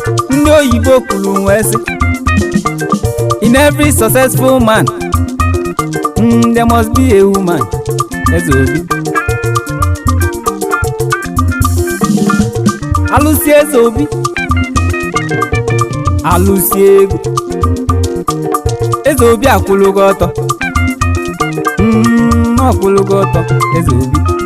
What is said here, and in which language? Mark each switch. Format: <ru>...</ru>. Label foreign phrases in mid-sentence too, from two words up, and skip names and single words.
<ig>Ndị oyibo kwuru wee sị,</ig> <en>"In every successful man, mm, there must be a woman."</en> <ig>Eze Obi. Alụsị Eze Obi. Alụsị ego. Eze Obi akwụlụgo ọtọ. Mm, ọ kwụlụgo ọtọ, Eze Obi.</ig>